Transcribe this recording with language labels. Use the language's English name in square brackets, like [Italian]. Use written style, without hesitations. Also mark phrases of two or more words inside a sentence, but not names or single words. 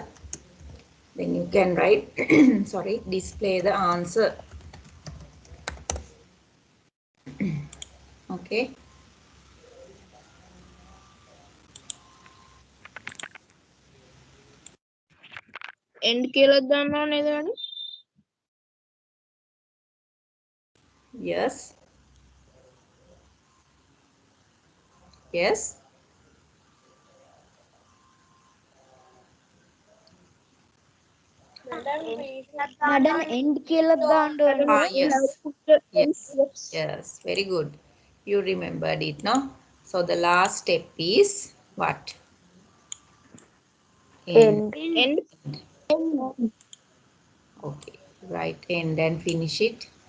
[English] Then you can write sorry, display the answer. Okay. [Sinhala] End කියලා දාන්න නේද වැඩි? [English] Yes. Yes. [Sinhala] Madam, end කියලා දාන්න ඕනේ. Ah, [English] We yes. have to put the end Yes. steps. Yes. Very good. You remembered it, no? So the last step is what? End. End. Okay. Write end and finish it.